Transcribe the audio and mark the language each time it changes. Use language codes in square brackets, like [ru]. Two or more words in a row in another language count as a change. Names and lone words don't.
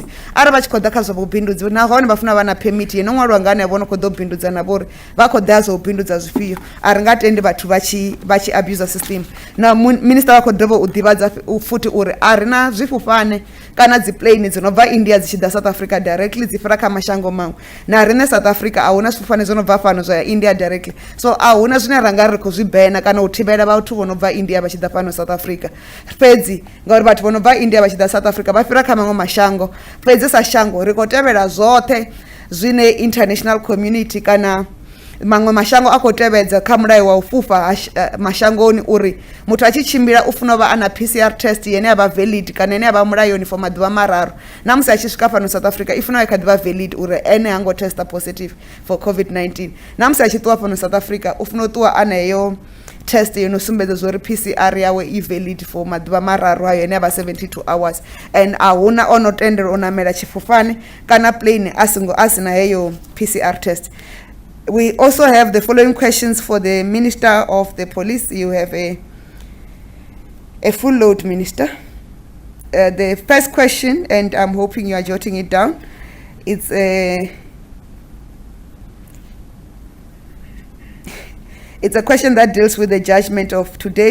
[ve] Arali vha tshi khou ḓa kha zwa vhubindudzi nahone vha funa vha na permit no ṅwaliwa nga hanevho no khou ḓo bindudza na vhori vha khou ḓa zwa u bindudza zwifhio, a ri nga tendi vhathu vha tshi [en] abuser system. [ve] Na minister wa khou dovha u ḓivhadza futhi uri a ri na zwifhufhane kana dzi plane dzi no bva India dzi tshi ḓa South Africa directly dzi fhira kha mashango maṅwe, na riṋe South Africa a huna zwifhufhane zwo no bva fhano zwa ya India directly. So a huna zwine ra nga ri khou zwi bena kana u thivhela vhathu vho no bva India vha tshi ḓa fhano South Africa. Fhedzi ngauri vhathu vho no bva India vha tshi ḓa South Africa vha fhira kha maṅwe mashango, fhedzi sa shango ri khou tevhela zwoṱhe zwine [en] international community [ve] kana maṅwe mashango a khou tevhedza kha mulayo wa u fhufha mashangoni uri muthu a tshi tshimbila u funa u vha a na PCR test yene ya vha valid kana yene ya vha mulayoni for maḓuvha mararu, na musi a tshi swika fhano South Africa i funa i kha ḓi vha valid uri ene ha ngo testa [en] positive for COVID-19. [ve] Na musi a tshi ṱuwa fhano South Africa u funa u ṱuwa a na heyo test yo no sumbedza zori PCR yawe i [en] valid for [ve] maḓuvha mararu hayo ene ya vha [en] 72 hours, and [ve] a huna ono tendela u namela tshifufane kana plane a sina heyo PCR test. [en] We also have the following questions for the Minister of the Police. You have a full load, Minister. The first question, and I'm hoping you are jotting it down, it's a question that deals with the judgment of today.